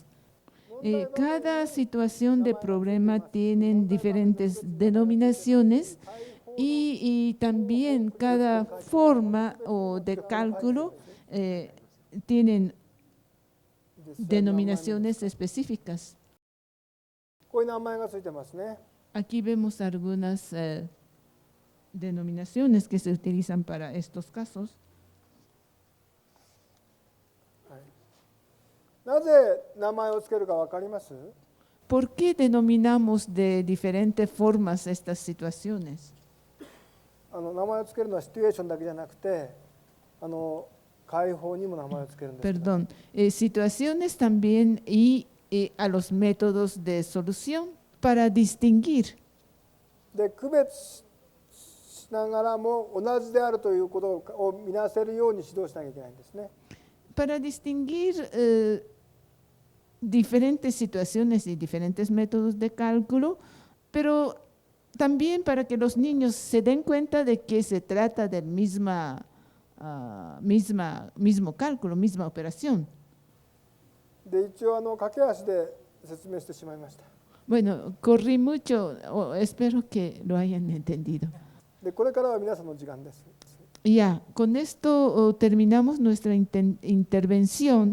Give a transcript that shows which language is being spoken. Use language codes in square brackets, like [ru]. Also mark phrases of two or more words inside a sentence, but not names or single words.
[es] Cada situación de problema tiene diferentes denominaciones y también cada forma de cálculo tienen denominaciones específicas. [ja] こういう名前がついてますね。 [es] Aquí vemos algunas denominaciones que se utilizan para estos casos. [ja] なぜ名前をつけるか分かります？ [es] ¿Por qué denominamos de diferentes formas estas situaciones? [ja] 名前をつけるのはシチュエーションだけじゃなくて、解法にも名前をつけるんです。 [es] Perdón, situaciones también y a los métodos de solución para distinguir. [ja] で、区別しながらも同じであるということを見なせるように指導しなきゃいけないんですね。 [es] Para distinguir diferentes situaciones y diferentes métodos de cálculo, pero también para que los niños se den cuenta de que se trata del mismo cálculo, misma operación. [ja] で、一応駆け足で説明してしまいました。 [es] Bueno, corrí mucho, espero que lo hayan entendido. [ja] で、これからは皆さんの時間です。 [es] Ya, con esto terminamos nuestra intervención.